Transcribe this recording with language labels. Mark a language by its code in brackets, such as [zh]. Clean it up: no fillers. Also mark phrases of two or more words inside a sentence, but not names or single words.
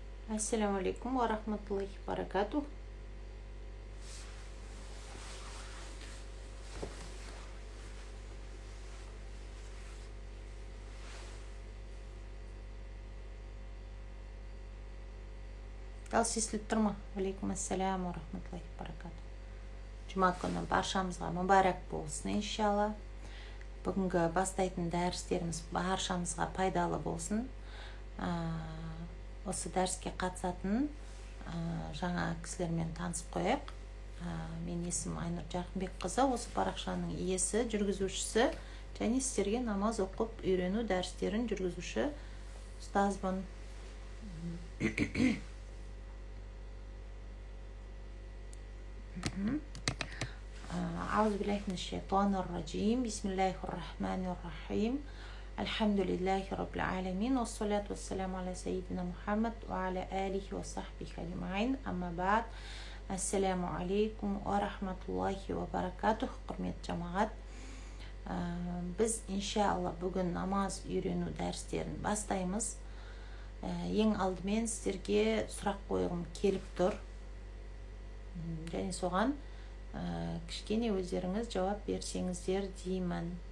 [ar] السلام عليكم ورحمة الله وبركاته. [kk] Дауыс естіліп тұр ма? [ar] عليكم السلام ورحمة الله وبركاته. [kk] Жұма күні баршамызға мүбәрәк болсын иншалла. Бүгінгі бастайтын дәрістеріміз баршамызға пайдалы болсын. Осы дәріске қатысатын жаңа кісілермен танысып қояйық. Мен есім Айнұр Жақынбекқызы, осы парақшаның иесі, жүргізушісі және сіздерге намаз оқып үйрену дәрістерін жүргізуші ұстазбын. [ar] أعوذ بالله من الشيطان الرجيم بسم الله الرحمن الرحيم الحمد لله رب العالمين والصلاة والسلام على سيدنا محمد وعلى آله وصحبه أجمعين أما بعد السلام عليكم ورحمة الله وبركاته. [kk] Құрметті жамағат, біз иншалла бүгін намаз үйрену дәрістерін бастаймыз. Ең алдымен сіздерге сұрақ қойғым келіп тұр. Және соған кішкене өздеріңіз жауап берсеңіздер деймін.